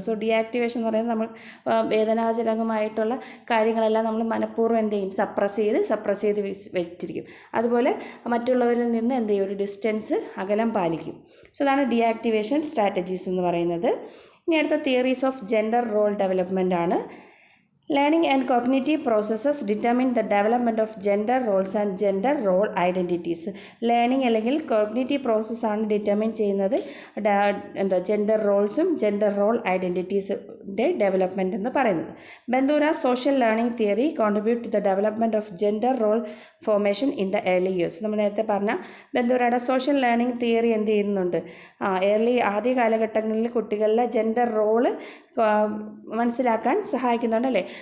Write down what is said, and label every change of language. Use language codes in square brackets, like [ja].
[ml] So deactivation എന്ന് പറയുന്നത് നമ്മൾ വേദനാജനകമായിട്ടുള്ള കാര്യങ്ങളെല്ലാം നമ്മൾ മനഃപൂർവ്വം എന്ത് ചെയ്യും, സപ്രസ് ചെയ്ത് വെച്ചിരിക്കും. അതുപോലെ മറ്റുള്ളവരിൽ നിന്ന് എന്ത് ചെയ്യും, ഒരു ഡിസ്റ്റൻസ് അകലം പാലിക്കും. സോ അതാണ് ഡീആക്ടിവേഷൻ സ്ട്രാറ്റജീസ് എന്ന് പറയുന്നത്. ഇനി അടുത്ത [en] theories of gender role development [ml] ആണ്. [en] Learning and cognitive processes determine the development of gender roles and gender role identities. [ml] Learning അല്ലെങ്കിൽ കോഗ്നിറ്റീവ് പ്രോസസ്സാണ് ഡിറ്റർമിൻ ചെയ്യുന്നത് ജെൻഡർ റോൾസും ജെൻഡർ റോൾ ഐഡൻറ്റിറ്റീസിൻ്റെ ഡെവലപ്മെൻറ്റ് എന്ന് പറയുന്നത്. [en] Bandura social learning theory contribute to the development of gender role formation in the early years. [ml] നമ്മൾ നേരത്തെ പറഞ്ഞ ബന്ദൂരയുടെ social learning theory എന്ത് ചെയ്യുന്നുണ്ട്, ആദ്യ കാലഘട്ടങ്ങളിൽ കുട്ടികളിലെ ജെൻഡർ റോള് മനസ്സിലാക്കാൻ സഹായിക്കുന്നുണ്ട് അല്ലേ.